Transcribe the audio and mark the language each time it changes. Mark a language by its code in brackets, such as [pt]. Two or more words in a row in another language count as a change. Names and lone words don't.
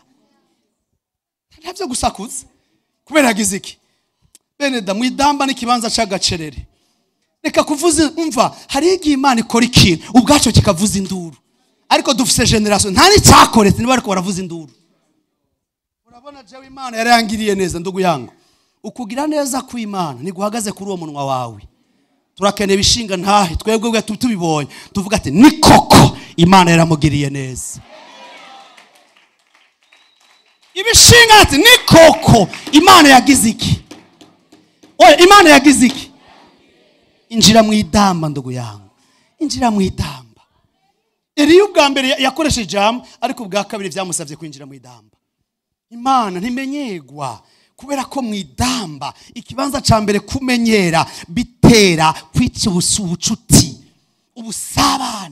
[rn] Ntabyo gusakuza. Kubera yagize iki? Beneda mu idamba n'ikibanza cy'agacerere. Reka kuvuza, umva, hari igihe Imana ikora ikintu ubwaco kikavuza induru, ariko dufise generation nta n'icyakoretse niba ariko baravuza induru. Urabona jewe Imana yarangiriye neza [sw] ndugu yangu. [rn] Ukugira neza ku Imana niguhagaze kuri uwo munwa wawe. Turakeneye bishinga ntahe twebwe tubibonye tuvuga ati ni koko Imana yaramugiriye neza. Ibishinga ati ni koko Imana yagize iki? Oya, Imana yagize iki? Injira mu idamba [sw] ndugu yangu, [rn] injira mu idamba. Eliya ubwa mbere yakoresheje ijambo, ariko ubwa kabiri byamusabye kwinjira mu idamba. Imana ntimenyegwa, kubera ko mu idamba ikibanza ca mbere kumenyera bitera kwica ubucuti, ubusabane.